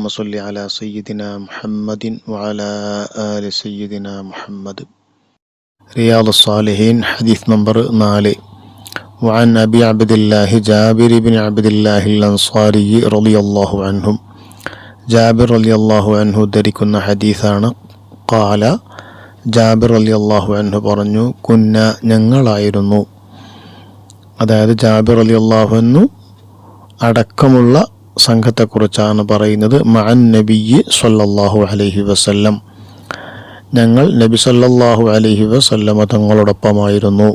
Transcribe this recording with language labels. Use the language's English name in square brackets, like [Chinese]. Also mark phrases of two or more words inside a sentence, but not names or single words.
[Arabic] صل على سيدنا محمد وعلى آل سيدنا محمد رياض الصالحين حديث [Malayalam] نمبر 4 [Arabic] وعن أبي عبد الله جابر بن عبد الله الأنصاري رضي الله عنهم جابر رضي الله عنه [Malayalam] ധരിക്കുന്ന ഹദീസാണ് قال ജാബിർ [Arabic] رضي الله عنه [Malayalam] പറഞ്ഞു കുന്ന ഞങ്ങളായിരുന്നു, അതായത് ജാബിർ [Arabic] رضي الله عنه [Malayalam] അടക്കമുള്ള സംഘത്തെക്കുറിച്ചാണ് പറയുന്നത്. [Arabic] مع النبي صلى الله عليه وسلم, [Malayalam] ഞങ്ങൾ നബി [Arabic] صلى الله عليه وسلم തങ്ങളോടൊപ്പമായിരുന്നു.